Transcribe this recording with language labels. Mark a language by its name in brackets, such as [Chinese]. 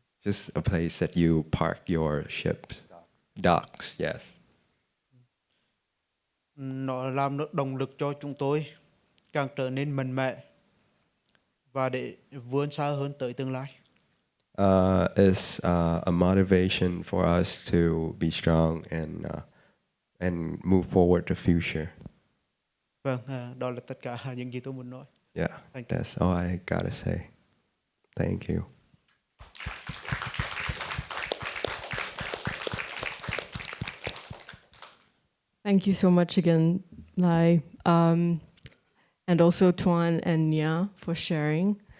[English] Just a place that you park your ships. Docks, yes. [Vietnamese] Nó làm động lực cho chúng tôi càng trở nên mạnh mẽ và để vươn xa hơn tới tương lai. [English] It's a motivation for us to be strong and move forward the future. [Vietnamese] Vâng, đó là tất cả những gì tôi muốn nói. [English] Yeah, that's all I gotta say. Thank you. Thank you so much again, Lai, and also Tuan and Nghĩa for sharing.